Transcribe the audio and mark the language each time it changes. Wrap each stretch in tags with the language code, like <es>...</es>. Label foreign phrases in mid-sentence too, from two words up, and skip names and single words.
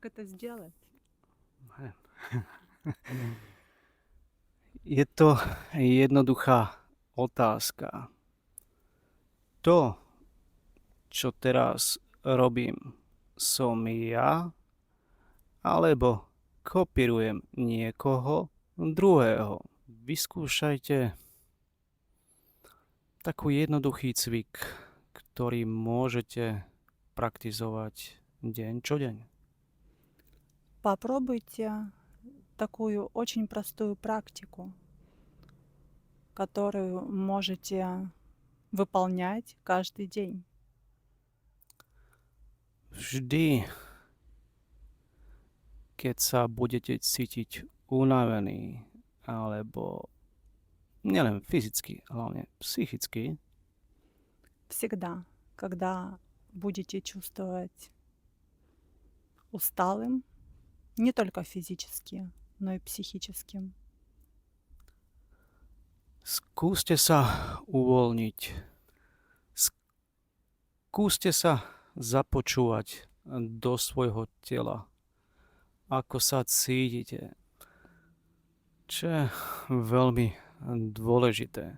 <ru>Как это сделать?</ru> <sk>Je to jednoduchá otázka. To, čo teraz robím, som ja, alebo kopírujem niekoho druhého. Vyskúšajte taký jednoduchý cvik, ktorý môžete praktizovať deň čo deň.</sk> <ru>Попробуйте такую очень простую практику, которую можете выполнять каждый день.</ru> <sk>Vždy, keď sa budete cítiť unavení, alebo nielen fyzicky, hlavne psychicky,</sk> <ru>Всегда, когда будете чувствовать усталым, не только физически, но и психическим,</ru> <sk>skúste sa uvoľniť. Skúste sa započúvať do svojho tela. Ako sa cítite. Čo je veľmi dôležité.</sk>